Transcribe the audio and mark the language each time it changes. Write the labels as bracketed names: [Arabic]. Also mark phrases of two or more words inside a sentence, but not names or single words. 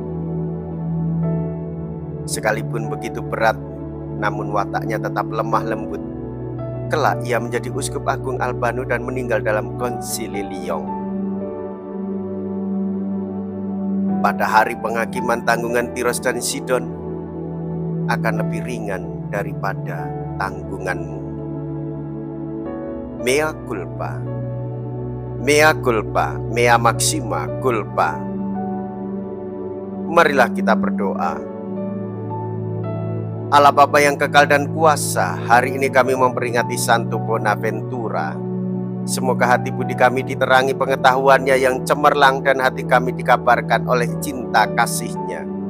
[Indonesian] Sekalipun begitu berat, namun wataknya tetap lemah lembut. Kelak ia menjadi uskup agung Albano dan meninggal dalam konsili Lyon. Pada hari penghakiman, tanggungan Tiros dan Sidon akan lebih ringan daripada tanggunganmu. [Latin] Mea culpa, mea culpa, mea maxima culpa. [Indonesian] Marilah kita berdoa. Allah Bapa yang kekal dan kuasa, hari ini kami memperingati Santo Bonaventura. Semoga hati budi kami diterangi pengetahuannya yang cemerlang dan hati kami dikabarkan oleh cinta kasih-Nya.